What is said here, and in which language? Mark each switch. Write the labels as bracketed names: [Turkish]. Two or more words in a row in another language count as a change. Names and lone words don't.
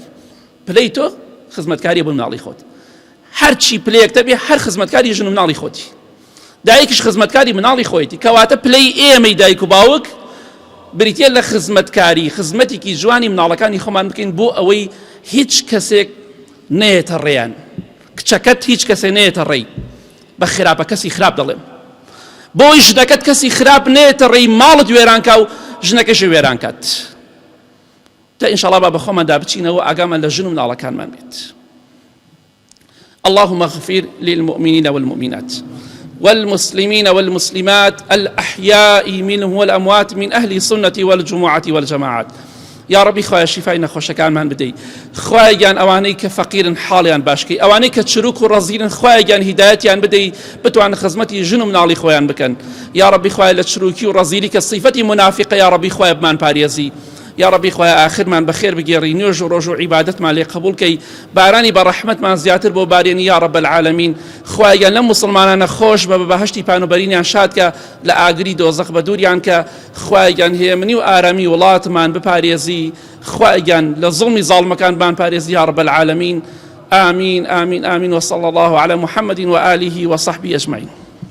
[Central Kurdish] پلەی تۆ خزمەتکاریە بۆ مناڵی خۆت، هەرچی پلەیەکتە بێ هەر خزمەتکاری ژن و مناڵی خۆتی، دایکیش خزمەتکاری مناڵی خۆیتی، کەواتە پلەی ئێمەی دایک و باوک بریتە لە خزمەتکاری، خزمەتێکی جوانی مناڵەکانی خۆمان بکەین بۆ ئەوەی هیچ کەسێک نێتە ڕێیان، کچەکەت هیچ کەسێ نێتە ڕێی، بە خراپە کەسی خراپ دەڵێم، بۆی ژنەکەت کەسی خراپ نێتە ڕێی، ماڵت وێرانکە و ژنەکەش وێران کات. تا ئینشاءڵڵا با بەخۆماندا بچینەوە ئاگامان لە ژن و مناڵەکانمان بێت. [Arabic] اللهم اغفر للمؤمنين والمؤمنات والمسلمين والمسلمات الأحياء منهم والأموات من أهل السنة والجماعة والجماعات یا ربی [Central Kurdish] خوای شیفای نەخۆشەکانمان بدەی خوای گیان ئەوانەی کە فەقیرن حاڵیان باشکەی ئەوانەی کە چروک و ڕەزیلن خوای گیان هیدایەتیان بدەی بتوان خزمەتی ژن و مناڵی خۆیان بکەن [Arabic] یا ربی [Central Kurdish] خوای لە چروکی و ڕەزیلی کە صیفەتی منافقە یا ربی خوای بمان پارێزی یا ربی خوای آخرمان بەخێر بگێڕی نوێژ و ڕۆژ و عیبادەتمان لێ قبول کەی بارانی بە ڕەحمەتمان زیاتر بۆ بارێنی [Arabic] یا رب العالمین [Central Kurdish] خوای گیان لەم مسلمانانە خۆش بە بەهەشتی پانوبەرینیان شاد کە لە ئاگری دۆزەخ بە دووریان کە خوای گیان هێمنی و ئارامی وڵاتمان بپارێزی خوای گیان لە زڵمی زاڵمەکان بان پارێزی [Arabic] یا رب العالمین آمين آمين آمين وصلى الله على محمد وآله وصحبه أجمعين